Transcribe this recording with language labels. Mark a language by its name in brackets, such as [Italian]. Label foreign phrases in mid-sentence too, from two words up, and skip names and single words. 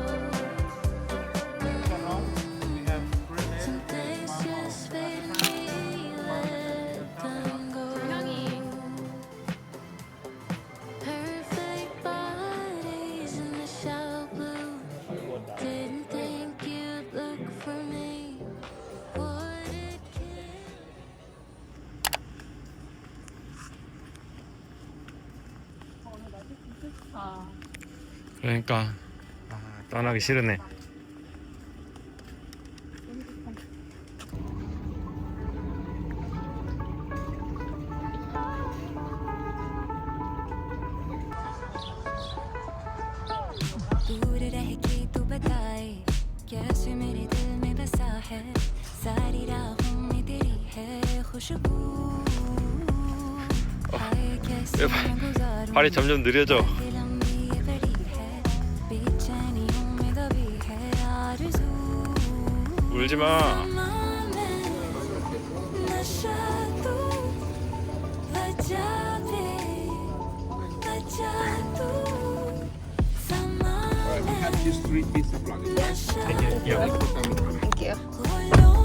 [English] Some things just fade and we let them go. Perfect bodies in the shallow blue. Didn't think you'd look for me. Would it kill? [Korean] 그러니까 떠나기 싫으네. [Hindi] दूर रह के तू बताए कैसे मेरे दिल में बसा है सारी राहों में तेरी है खुशबू हाय कैसे मैं गुजारूं [Korean] 발이 점점 느려져. [Hindi] दिल लंबी ये बड़ी है बेचैनियों में दबी है आरज़ू [Korean] 울지 마. [Hindi] नशा तू बजा दे बजा तू [English] We have these 3 pieces of luggage. [Hindi] नशा [English] Thank you. [Hindi] कोई